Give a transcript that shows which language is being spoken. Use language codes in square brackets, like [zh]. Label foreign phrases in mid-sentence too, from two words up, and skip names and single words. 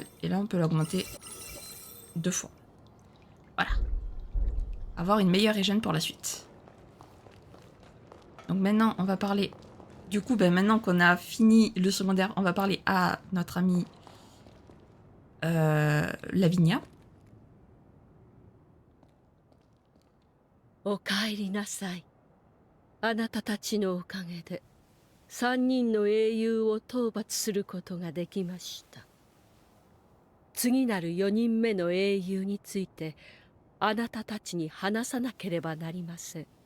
[fr] Et là, on peut l'augmenter 2 fois. Voilà. Avoir une meilleure régène pour la suite. Donc maintenant, on va parler... Du coup, ben, maintenant qu'on a fini le secondaire, on va parler à notre amie Lavinia. [ja] おかえりなさい。あなたたちのおかげで三人の英雄を討伐することができました。次なる4人目の英雄についてあなたたちに話さなければなりません。